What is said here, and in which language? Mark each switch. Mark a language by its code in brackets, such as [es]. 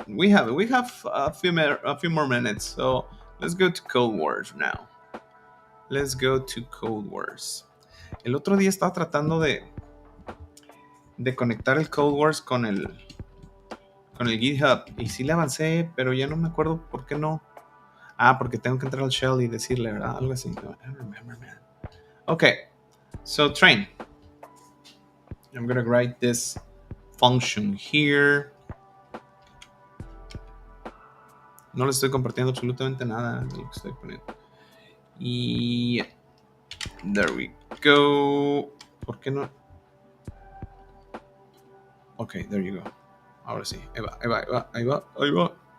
[en] We have a few more minutes, so let's go to Code Wars now. Let's go to Code Wars. [es] El otro día estaba tratando de conectar el Code Wars con el GitHub y sí le avancé, pero ya no me acuerdo por qué no. Ah, porque tengo que entrar al shell y decirle, ¿verdad? Algo así. [en] I don't remember, man. Okay, so train. I'm going to write this function here. [es] No le estoy compartiendo absolutamente nada de lo que estoy poniendo. Y [en] there we go. [es] ¿Por qué no? [en] Ok, there you go. [es] Ahora sí. Ahí va.